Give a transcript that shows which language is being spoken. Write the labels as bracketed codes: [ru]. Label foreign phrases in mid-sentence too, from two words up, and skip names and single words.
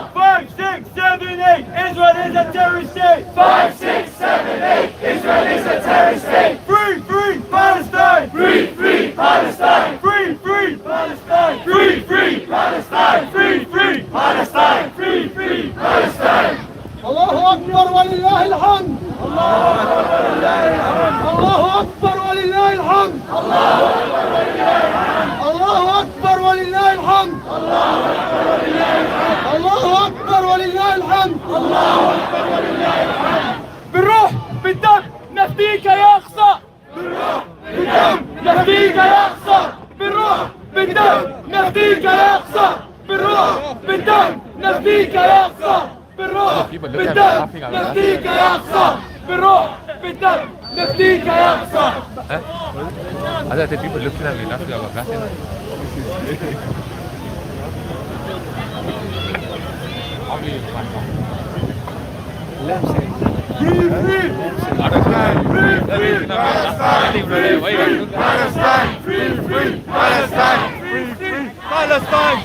[en] 5, 6, 7, 8, Israel is a terrorist state. 5, 6, 7, 8, Israel is a terrorist state. Free, free, Palestine. Free, free, Palestine. Free, free, Palestine. Free, free, Palestine. Free, free, Palestine. Free, free, Palestine. [ar] الله أكبر ولله الحمد. الله أكبر ولله الحمد. الله أكبر ولله الحمد. الله أكبر ولله الحمد. بالروح بالدم نفديك يا أقصى. بالروح بالدم نفديك يا أقصى. بالروح بالدم نفديك يا أقصى. بالروح بالدم نفديك يا أقصى. بالروح بالدم نفديك يا أقصى. بالروح بالدم نفديك يا أقصى. Ada typ av luften i natten jag var fast. [en] Free, free, Palestine. Free, free, Palestine. Free, free, Palestine. Free, free, Palestine. Free, free, Palestine.